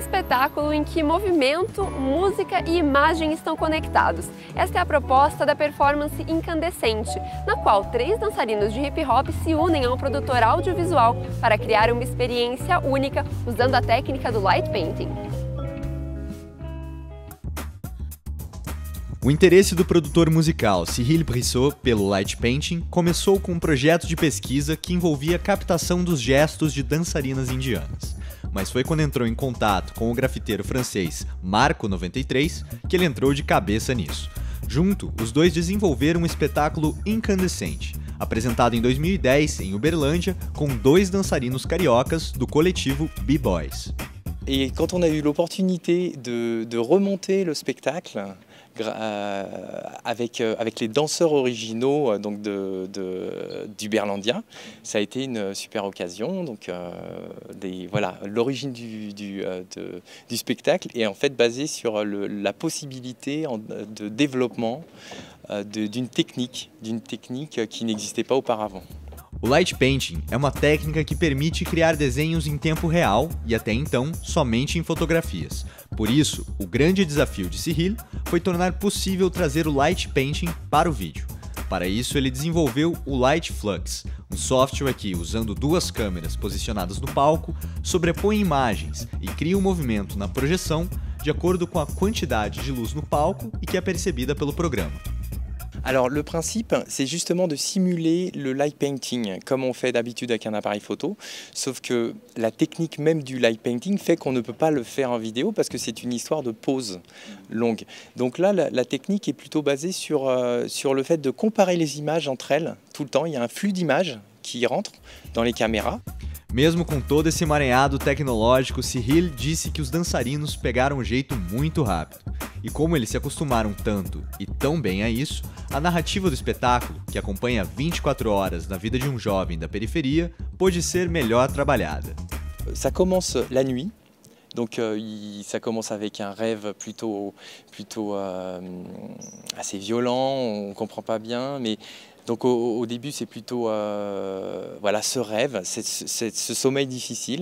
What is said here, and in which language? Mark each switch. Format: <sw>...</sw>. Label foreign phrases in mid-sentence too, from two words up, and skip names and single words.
<pt>espetáculo em que movimento, música e imagem estão conectados. Esta é a proposta da performance Incandescente, na qual 3 dançarinos de hip hop se unem a um produtor audiovisual para criar uma experiência única usando a técnica do</pt> <en>light painting.</en> <pt>O interesse do produtor musical Cyril Brissot pelo</pt> <en>light painting</en> <pt>começou com um projeto de pesquisa que envolvia a captação dos gestos de dançarinas indianas. Mas foi quando entrou em contato com o grafiteiro francês Marco 93 que ele entrou de cabeça nisso. Junto, os dois desenvolveram um espetáculo Incandescente, apresentado em 2010 em Uberlândia com 2 dançarinos cariocas do coletivo B-Boys.</pt> <fr>Et quand on a eu l'opportunité de remonter le spectacle avec les danseurs originaux donc d'Uberlandia, ça a été une super occasion. Donc voilà, l'origine du spectacle est en fait basée sur la possibilité de développement d'une technique qui n'existait pas auparavant.</fr> <pt>O</pt> <en>light painting</en> <pt>é uma técnica que permite criar desenhos em tempo real e até então somente em fotografias. Por isso, o grande desafio de Cyril foi tornar possível trazer o</pt> <en>light painting</en> <pt>para o vídeo. Para isso, ele desenvolveu o Light Flux, um software que, usando 2 câmeras posicionadas no palco, sobrepõe imagens e cria um movimento na projeção de acordo com a quantidade de luz no palco e que é percebida pelo programa.</pt> <fr>Alors le principe, c'est justement de simuler le</fr> <en>light painting,</en> <fr>comme on fait d'habitude avec un appareil photo, sauf que la technique même du</fr> <en>light painting</en> <fr>fait qu'on ne peut pas le faire en vidéo parce que c'est une histoire de pause longue. Donc là, la technique est plutôt basée sur le fait de comparer les images entre elles tout le temps. Il y a un flux d'images qui rentre dans les caméras.</fr> <pt>Mesmo com todo esse emaranhado tecnológico, Cyril disse que os dançarinos pegaram um jeito muito rápido. E como eles se acostumaram tanto e tão bem a isso, a narrativa do espetáculo, que acompanha 24 horas na vida de um jovem da periferia, pôde ser melhor trabalhada.</pt> <fr>Ça commence la nuit. Donc ça commence avec un rêve plutôt assez violent, on ne comprend pas bien, mais donc au début c'est plutôt voilà, ce rêve, ce sommeil difficile.</fr>